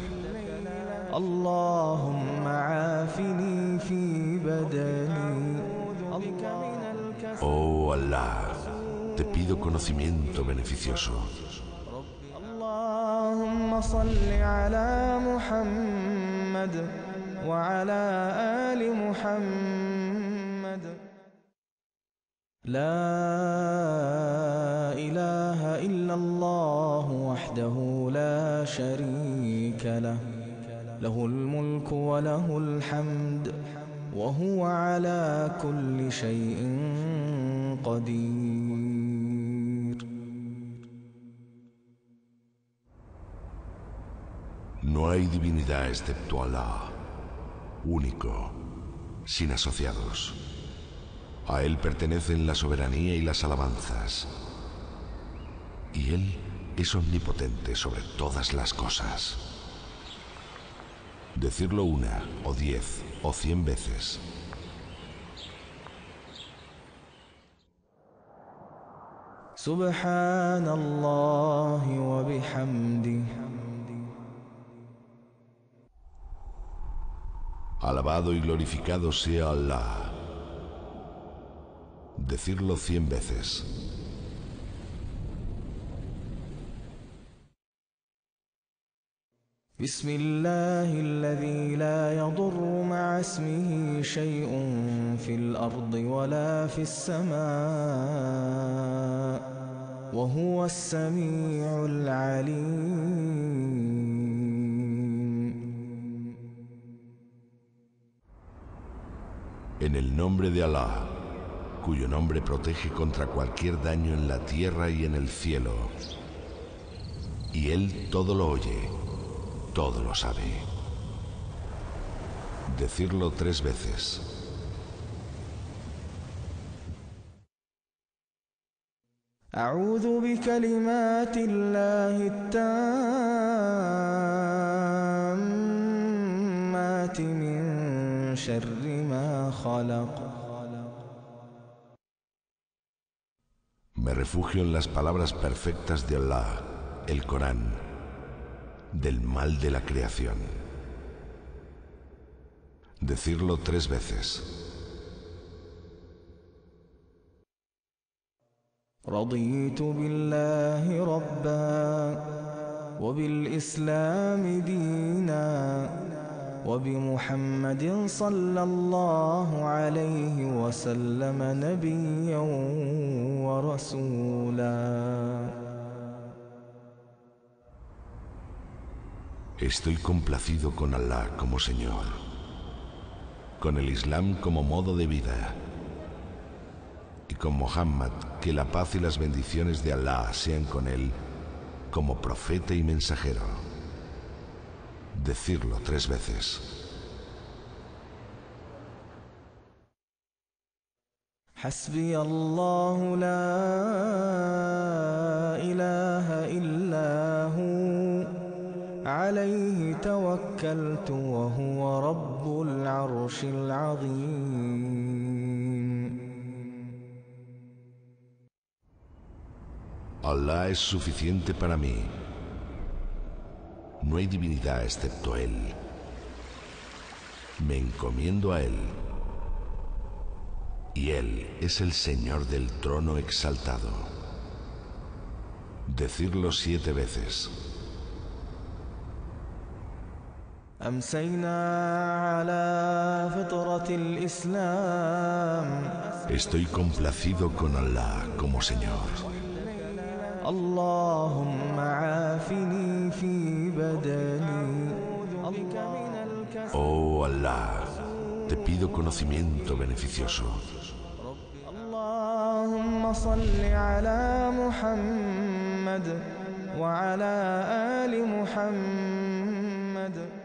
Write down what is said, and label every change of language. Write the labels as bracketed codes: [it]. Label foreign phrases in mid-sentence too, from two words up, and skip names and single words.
[ar] اللهم عافني في بدني. [es] Oh Allah, te pido conocimiento beneficioso. [ar] اللهم صل على محمد وعلى آل محمد. لا إله إلا الله وحده لا شريك له، له الملك وله الحمد وهو على كل شيء قدير. [es] No hay divinidad excepto Allah, único, sin asociados. A Él pertenecen la soberanía y las alabanzas. Y Él es omnipotente sobre todas las cosas. Decirlo 1 o 10 o 100 veces. [ar] سبحان الله وبحمده. [es] Alabado y glorificado sea Allah. Decirlo 100 veces. [ar] بسم الله الذي لا يضر مع اسمه شيء في الأرض ولا في السماء وهو السميع العليم. [es] En el nombre de Allah, cuyo nombre protege contra cualquier daño en la tierra y en el cielo, y Él todo lo oye, todo lo sabe. Decirlo 3 veces. [ar] أعوذ بكلمات الله التامات من شر ما خلق. [es] Me refugio en las palabras perfectas de Allah, el Corán, del mal de la creación. Decirlo 3 veces. [ar] رضيت بالله ربا وبالإسلام دينا وبمحمد صلى الله عليه وسلم نبيا ورسولا. [es] Estoy complacido con Allah como Señor, con el Islam como modo de vida, y con Muhammad, que la paz y las bendiciones de Allah sean con él, como profeta y mensajero. Decirlo 3 veces. [ar] حسبي الله لا إله إلا هو عليه توكلت وهو رب العرش العظيم. [es] Allah es suficiente para mí. No hay divinidad excepto Él. Me encomiendo a Él. Y Él es el Señor del trono exaltado. Decirlo 7 veces. [ar] أمسينا على فطرة الإسلام. [es] Estoy complacido con Allah como Señor. [ar] اللهم عافني في بدني. [es] Oh Allah, te pido conocimiento beneficioso. [ar] اللهم صل على محمد وعلى آل محمد.